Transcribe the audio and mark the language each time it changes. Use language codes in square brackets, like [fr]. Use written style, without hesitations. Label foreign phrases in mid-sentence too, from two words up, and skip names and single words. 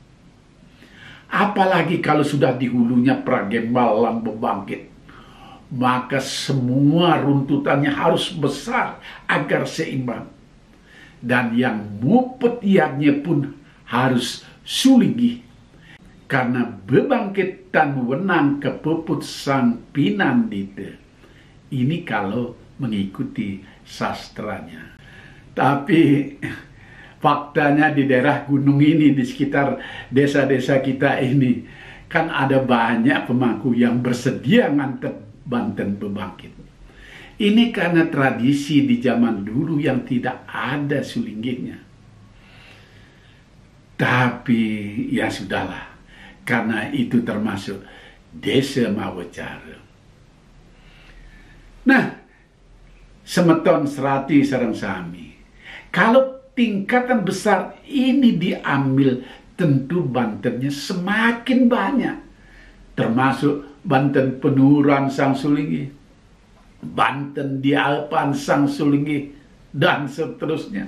[id] Apalagi kalau sudah di hulunya Pragembal Lambe Bangkit, maka semua runtutannya harus besar agar seimbang. Dan yang mupet yatnya pun harus suligi, karena bebangkitan [ban] wenang kepuput sang pinandita. [id] Ini kalau mengikuti sastranya. Tapi faktanya di daerah gunung ini, di sekitar desa-desa kita ini, kan ada banyak pemangku yang bersedia nganter Banten bebangkit. Ini karena tradisi di zaman dulu yang tidak ada sulinggihnya. Tapi ya sudahlah, karena itu termasuk desa Mawacara. [ban] Nah, semeton serati sareng sami, [id] kalau tingkatan besar ini diambil, tentu Bantennya semakin banyak, termasuk Banten Penuran Sang Sulinggi, Banten Dialpan Sang Sulinggi, dan seterusnya.